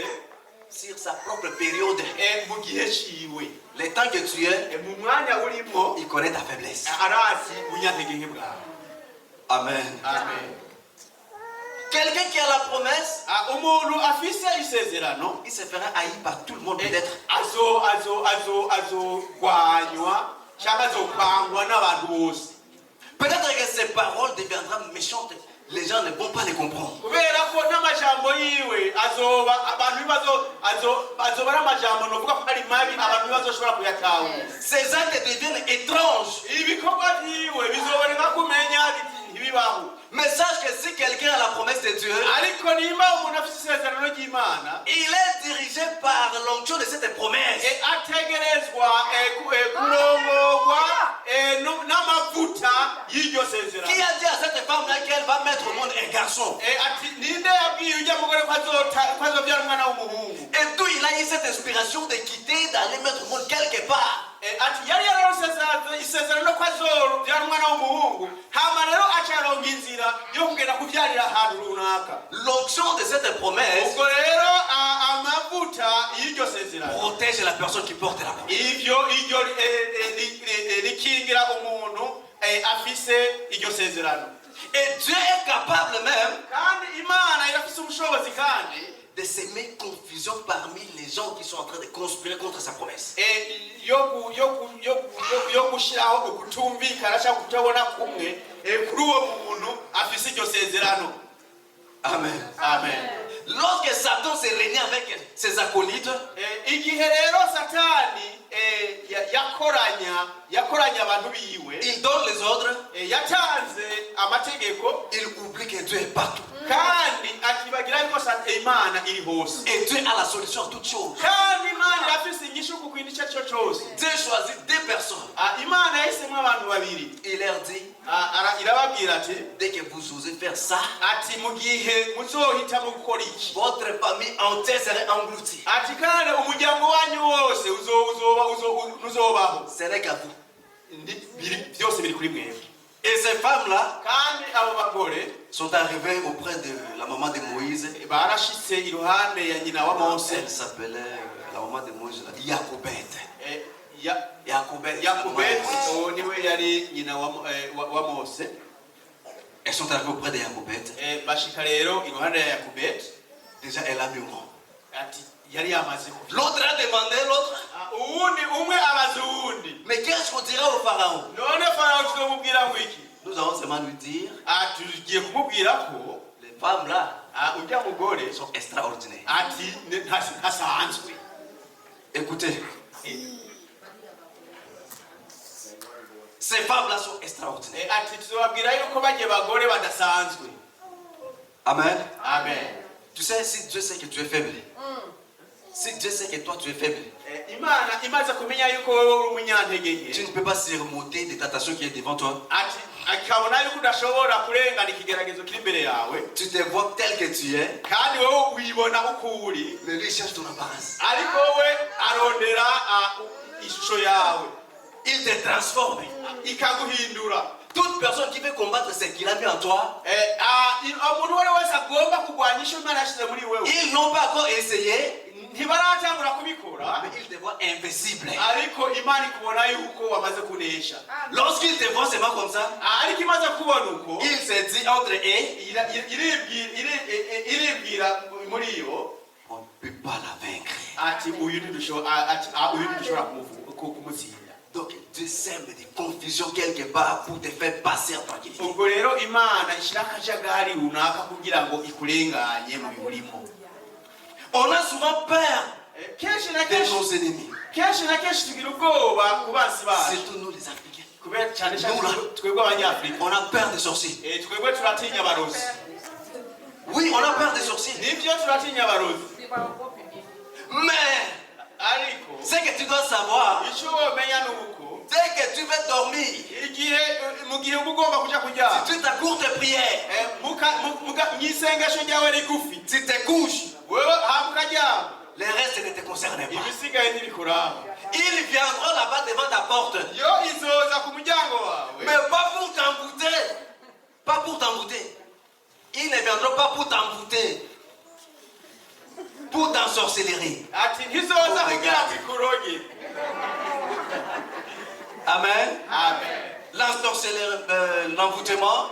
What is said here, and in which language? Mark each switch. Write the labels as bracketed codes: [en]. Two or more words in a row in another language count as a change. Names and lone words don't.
[fr] sur sa propre période. [rn] mu gihe ciwe. [fr] Le temps que tu es, [rn] Mu mwanya urimo [fr] il connaît ta faiblesse. [rn] arazi bunyantegenke bwawe. [fr] Amen. [rn] Amen. [fr] Quelqu'un qui a la promesse, [rn] Umuntu afise isezerano [fr] il se fera haïr par tout le monde peut-être. [rn] azogwanywa cyangwa azokwangwa n'abantu bose. [fr] Peut-être que ses paroles deviendront méchantes. Les gens ne vont pas les comprendre. [rn] Kubera ko n'amajambo yiwe azoba abantu azoba n'amajambo novuga ko ari mabi abantu bazoshobora kuyatahura. [fr] Ses actes deviennent étranges. [rn] Ibikorwa byiwe bizoboneka kumenya biti ntibibaho. [fr] Mais sache que si quelqu'un a la promesse de Dieu, [rn] Ariko nimba umuntu afite isezerano ry'Imana, [fr] il est dirigé par l'onction de cette promesse. [rn] ategerezwa kurongorwa n'amavuta y'iryo sezerano. [fr] Qui a dit à cette femme-là qu'elle va mettre au monde un garçon? [rn] Ati ninde yabwiye ujya mugore ko azobyara umwana w'umuhungu? [fr] Et d'où il a eu cette inspiration de quitter, d'aller mettre au monde quelque part. [rn] Ati yari yararose isezerano ko azobyara umwana w'umuhungu, hama rero acaronga inzira yo kugenda kubyarira ahantu runaka. [fr] L'onction de cette promesse [rn] Ubwo rero amavuta y'iryo sezerano [fr] protège la personne qui porte la promesse. [rn] iryo rikingira umuntu afise iryo sezerano. [fr] Et Dieu est capable même [rn] Kandi Imana irafise ubushobozi kandi [fr] de semer confusion parmi les gens qui sont en train de conspirer contre sa promesse. [rn] yo gushyiraho ukutumvikana cyangwa kutabona kumwe kuri uwo muntu afise iryo sezerano. [fr] Amen. [rn] Amen. [fr] Lorsque Satan s'est réuni avec ses acolytes, [rn] Igihe rero Satani yakoranya abantu biwe, [fr] il donne les ordres, [rn] yatanze amategeko, [fr] il oublie que Dieu est partout. [rn] kandi akibagira yuko Imana iri hose. [fr] Et Dieu a la solution à toutes choses. [rn] Kandi Imana irafise inyishu ku kintu icyo ari cyo cyose. [fr] Dieu choisit deux personnes. [rn] Imana yahisemo abantu babiri. [fr] Il leur dit, [rn] irababwira ati, [fr] dès que vous osez faire ça, [rn] ati mu gihe muzohitamo gukora iki, [fr] votre famille entière serait engloutie. [rn] ati kandi umuryango wanyu wose uzobaho. [fr] Ce n'est qu'à vous. [rn] Byose biri kuri mwebwe. [fr] Et ces femmes-là [rn] Kandi abo bagore [fr] sont arrivées auprès de la maman de Moïse. [rn] barashitse iruhande ya nyina wa Mose. [fr] Elle s'appelait, la maman de Moïse, Jacobette. [rn] Yakubeti niwe yari nyina wa Mose. [fr] Elles sont arrivées auprès de Jacobette. [rn] Bashika rero iruhande ya Yakubeti. [fr] Déjà, elle a mis au monde. [rn] Ati yari yamaze. [fr] L'autre a demandé l'autre. [rn] Umwe abaza uwundi. [fr] Mais qu'est-ce qu'on dira au pharaon? [rn] None Farao tuzomubwira ngo iki? [fr] Nous allons seulement lui dire, [rn] Tugiye kumubwira ko [fr] les femmes là [rn] ujya mugore [fr] sont extraordinaires. [rn] ati ntasanzwe. [fr] Écoutez, ces femmes là sont extraordinaires. [rn] Ati tuzobabwira yuko bagiye bagore badasanzwe. [fr] Amen. [rn] Amen. [fr] Tu sais, si Dieu sait que tu es faible, si Dieu sait que toi tu es faible, [rn] Imana imaze kumenya yuko wowe uri umunyantege nke, [fr] tu ne peux pas surmonter des tentations qui est devant toi. [rn] ati akabona yuko udashobora kurengana ikigeragezo kiri imbere yawe, [fr] Tu te vois tel que tu es, [rn] kandi wowe wibona uko uri, [fr] mais lui cherche ton apparence. [rn] ariko wowe arondera ishusho yawe, [fr] Il te transforme. [rn] ikaguhindura. [fr] Toute personne qui veut combattre ce qu'il a mis en toi, [rn] umuntu uwo ari wese agomba kurwanya icyo Imana yashyize muri wewe, [fr] ils n'ont pas encore essayé, [rn] ntibaratangura kubikora, [fr] mais ils te voient invincible. [rn] ariko Imana ikubona yuko wamaze kunesha. [fr] Lorsqu'ils te voient seulement comme ça, [rn] Ariko imaze kubona uko, [fr] il se dit entre eux, [rn] iribwira muri yo [fr] on ne peut pas la vaincre. [rn] ati uyu ntidushobora kumutsinda. [fr] Donc Dieu sème des confusions quelque part pour te faire passer en tranquillité. [rn] Ubwo rero Imana ishyira akajagari runaka kugira ngo ikurenganye mu biburimo. [fr] On a souvent peur [rn] Kenshi na [fr] de nos ennemis, [rn] kenshi tugira ubwoba ku bansi bacu, [fr] surtout nous les Africains. [rn] kubera cyane twebwe Abanyafurika. [fr] On a peur des sorciers. [rn] Twebwe turatinya abarozi. [fr] Oui, on a peur des sorciers. [rn] Nibyo turatinya abarozi. [fr] Mais [rn] Ariko [fr] Ce que tu dois savoir, [rn] icyo wamenya ni uko [fr] dès que tu veux dormir, [rn] igihe mu gihe uba ugomba kujya kuryama [fr] si tu ta courte prière, [rn] mu isengesho ryawe rigufi [fr] tu te couches, [rn] wewe hama ukaryama [fr] le reste ne te concerne pas. [rn] ibisigaye ntibikuraba. [fr] Ils viendront là-bas devant ta porte, [rn] yo izoza ku muryango wawe [fr] mais pas pour t'embouter. Pas pour t'embouter. Ils ne viendront pas pour t'embouter. Pour t'ensorcellerie. [rn] ati ntizoza kugira ngo ikuroge. [fr] Amen. [rn] Amen. [fr] L'envoûtement,